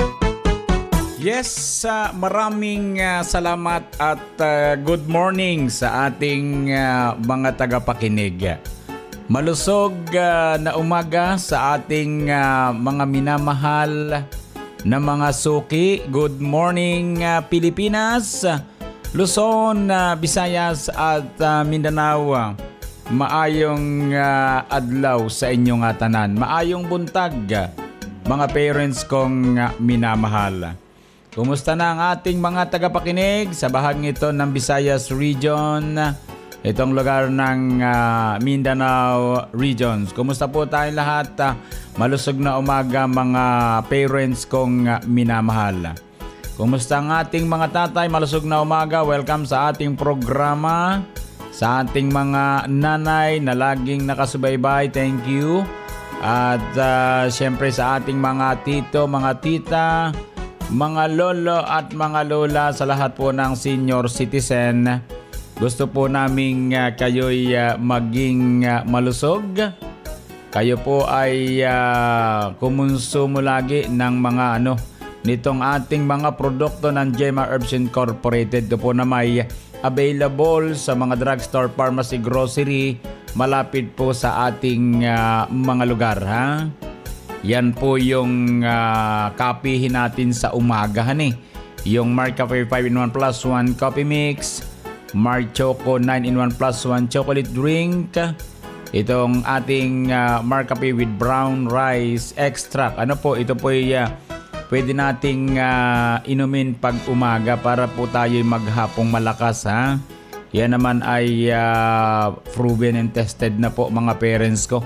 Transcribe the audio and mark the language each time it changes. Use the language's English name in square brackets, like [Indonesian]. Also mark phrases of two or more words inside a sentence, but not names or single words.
[Filipino] Yes, maraming salamat at [English] good morning [Filipino] sa ating mga tagapakinig. Malusog na umaga sa ating mga minamahal na mga suki. [English] Good morning Pilipinas, Luzon, Visayas at Mindanao. [Cebuano] Maayong adlaw sa inyong tanan. Maayong buntag mga parents [Filipino] kong minamahal. Kumusta na ang ating mga tagapakinig sa bahagi ito ng Visayas Region, itong lugar ng Mindanao Regions? Kumusta po tayong lahat? Malusog na umaga mga parents kong minamahal. Kumusta ang ating mga tatay? Malusog na umaga. Welcome sa ating programa. Sa ating mga nanay na laging nakasubaybay, [English] thank you. [Filipino] At syempre sa ating mga tito, mga tita, mga lolo at mga lola, sa lahat po ng [English] senior citizen, [Filipino] gusto po naming kayo'y maging malusog. Kayo po ay kumonsumo lagi ng mga nitong ating mga produkto ng Gemma Herbs Incorporated. Ito po na may available sa mga drugstore, pharmacy, grocery, malapit po sa ating mga lugar. Yan po yung kapihin natin sa umagahan Yung Mark Cafe 5-in-1 plus 1 coffee mix, Mark Choco 9-in-1 plus 1 chocolate drink, itong ating Mark Cafe with brown rice extract. Ito po pwede nating inumin pag umaga para po tayo maghapong malakas. Yan naman ay [English] proven and tested [Filipino] na po mga parents ko.